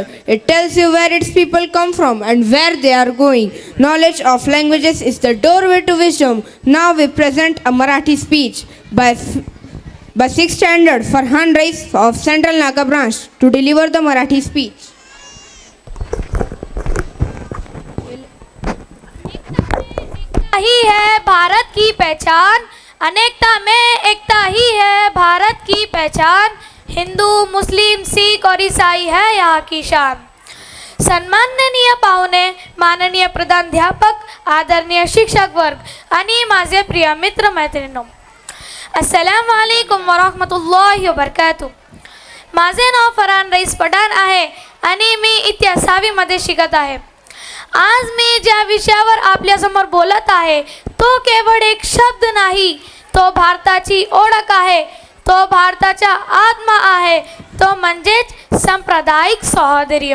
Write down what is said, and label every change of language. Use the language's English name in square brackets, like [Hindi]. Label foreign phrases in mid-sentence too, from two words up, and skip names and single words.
[English] It tells you where its people come from and where they are going. Knowledge of languages is the doorway to wisdom. Now we present a Marathi speech by 6th standard Farhan Rais of Central Naga branch to deliver the Marathi speech. [Hindi] ही है भारत की पहचान, अनेकता में एकता ही है भारत की पहचान। हिंदू, मुस्लिम, सिख और ईसाई है यहाँ की शान। [Marathi] सन्माननीय पाहुणे, माननीय प्रधानाध्यापक, आदरणीय शिक्षक वर्ग आणि माझे प्रिय मित्र मैत्रिणींनो, [Arabic] السلام عليكم ورحمة الله وبركاته. [Marathi] माझे नाव फरहान रईस पठाण आहे आणि मी इयत्ता 6वी मध्ये शिकत आहे। आज मी ज्या विषयावर आपल्यासमोर बोलत आहे तो केवळ एक शब्द नाही, तो भारताची ओळख आहे, तो भारताचा आत्मा आहे, तो म्हणजेच सांप्रदायिक सौहार्द्य।